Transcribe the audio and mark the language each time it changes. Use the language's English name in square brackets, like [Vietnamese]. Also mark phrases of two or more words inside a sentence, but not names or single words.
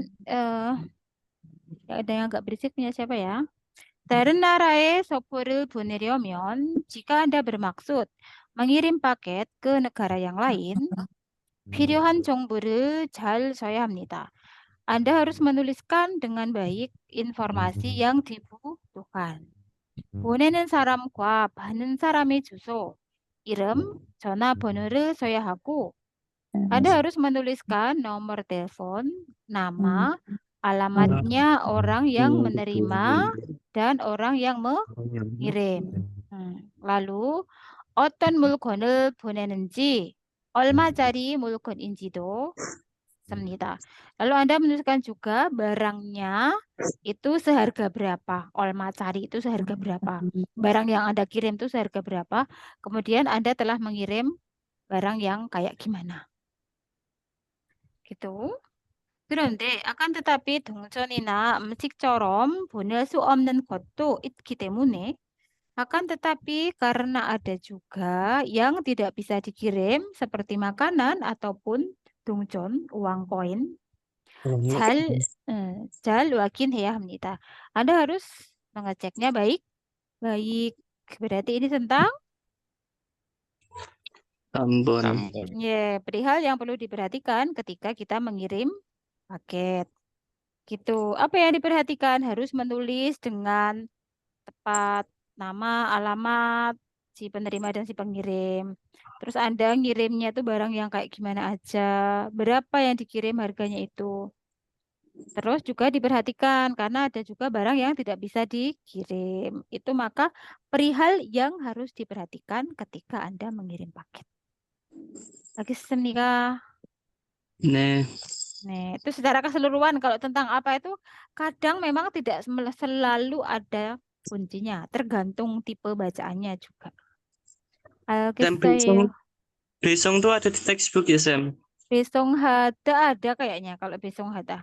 [Indonesian] Ada yang agak berisik punya siapa ya? [Korean] 다른 나라에 소포를 보내려면 [Indonesian] jika Anda bermaksud mengirim paket ke negara yang lain, [Korean] 필요한 정보를 잘 써야 합니다. [Indonesian] Anda harus menuliskan dengan baik informasi yang dibutuhkan. [Korean] 보내는 사람과 받는 사람의 주소. 이름, 전화번호를 써야 하고, [Indonesian] Anda harus menuliskan nomor telepon, nama, alamatnya orang yang menerima, dan orang yang mengirim. Lalu, [Korean] 어떤 물건을 보내는지, 얼마짜리 물건인지도 씁니다. [Indonesian] Lalu Anda menuliskan juga barangnya itu seharga berapa. 얼마짜리 itu seharga berapa. Barang yang Anda kirim itu seharga berapa. Kemudian Anda telah mengirim barang yang kayak gimana. Gitu. 그런데 akan tetapi [Korean] 동전이나 음식처럼 보낼 수 없는 것도 있기 때문에 [Indonesian] akan tetapi karena ada juga yang tidak bisa dikirim seperti makanan ataupun 동전, uang koin, [Korean] 잘 확인해야 합니다. [Indonesian] Anda harus mengeceknya baik-baik. Berarti ini tentang Ambon. perihal yang perlu diperhatikan ketika kita mengirim paket. Gitu. Apa yang diperhatikan? Harus menulis dengan tepat nama, alamat si penerima dan si pengirim. Terus Anda ngirimnya tuh barang yang kayak gimana aja, berapa yang dikirim harganya itu. Terus juga diperhatikan karena ada juga barang yang tidak bisa dikirim. Itu maka perihal yang harus diperhatikan ketika Anda mengirim paket. [Korean] 알겠습니까? 네. [Indonesian] Nih, itu secara keseluruhan kalau tentang apa itu kadang memang tidak selalu ada kuncinya, tergantung tipe bacaannya juga. Dan Alkisah besong tuh ada di textbook ya, Sam? [Korean] 배송 하다 [Indonesian] ada kayaknya kalau [Korean] 배송 하다.